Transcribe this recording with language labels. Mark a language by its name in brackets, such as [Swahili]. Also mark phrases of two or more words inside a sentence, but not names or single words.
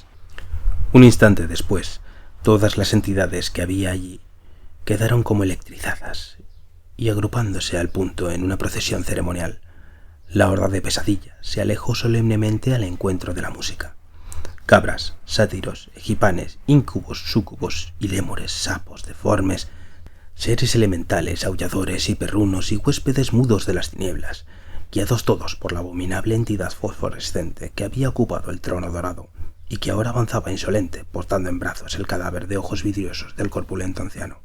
[Spanish] Un instante después, todas las entidades que había allí quedaron como electrizadas y agrupándose al punto en una procesión ceremonial. La horda de pesadilla se alejó solemnemente al encuentro de la música. Cabras, sátiros, egipanes, íncubos, súcubos y lémures, sapos, deformes, seres elementales, aulladores y perrunos y huéspedes mudos de las tinieblas, guiados todos por la abominable entidad fosforescente que había ocupado el trono dorado y que ahora avanzaba insolente, portando en brazos el cadáver de ojos vidriosos del corpulento anciano.